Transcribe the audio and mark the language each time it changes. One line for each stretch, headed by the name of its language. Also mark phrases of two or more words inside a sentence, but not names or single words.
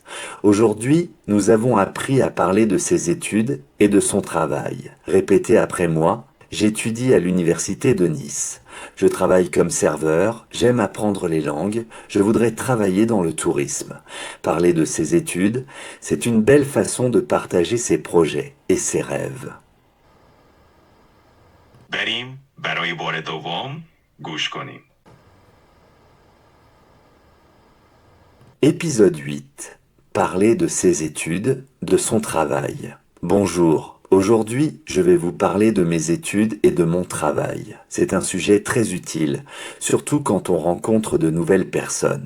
French: Aujourd'hui, nous avons appris à parler de ses études et de son travail. Répétez après moi. J'étudie à l'université de Nice. Je travaille comme serveur, j'aime apprendre les langues, je voudrais travailler dans le tourisme. Parler de ses études, c'est une belle façon de partager ses projets et ses rêves.
Persian: بریم برای بار دوم گوش کنیم.
French: Épisode 8. Parler de ses études, de son travail. Bonjour. Aujourd'hui, je vais vous parler de mes études et de mon travail. C'est un sujet très utile, surtout quand on rencontre de nouvelles personnes.